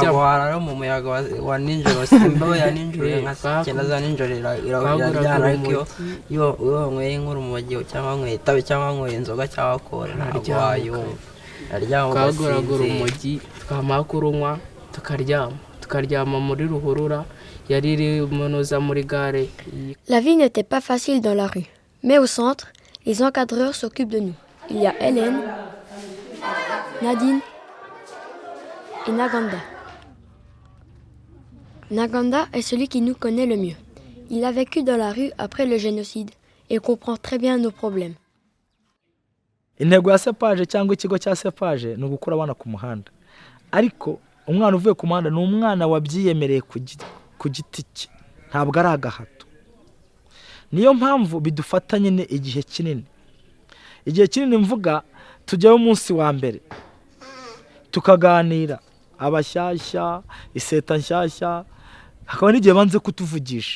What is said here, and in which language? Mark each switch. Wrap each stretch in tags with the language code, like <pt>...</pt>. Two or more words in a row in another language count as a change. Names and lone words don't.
<rw>Ntabwo warara mu muyaga wa nijoro, simba ya nijoro nka 9 za nijoro irajyana, ariko iyo wanyweye nk'urumogi cyangwa wanyweye itabi cyangwa wanyweye inzoga cyangwa kore ntabwo wayumva. Twaguragura urumogi twamara kurunywa tukaryama muri ruhurura yari iri munoza muri gare.</rw> <fr>La vie n'était pas facile dans la rue, mais au centre, les encadreurs s'occupent de nous. Il y a Hélène, Nadine et Naganda. Naganda est celui qui nous connaît le mieux. Il a vécu dans la rue après le génocide et comprend très bien nos problèmes.</fr> <rw>Intego ya sepaje cyangwa ikigo cya sepaje ni ugukura abana ku muhanda, ariko umwana uvuye ku muhanda ni umwana wabyiyemereye ku giti cye, ntabwo ari agahato. Niyo mpamvu bidufata nyine igihe kinini mvuga tujyaho umunsi wa mbere tukaganira abashyashya iseta nshyashya, hakaba n'igihe banze kutuvugisha,</rw>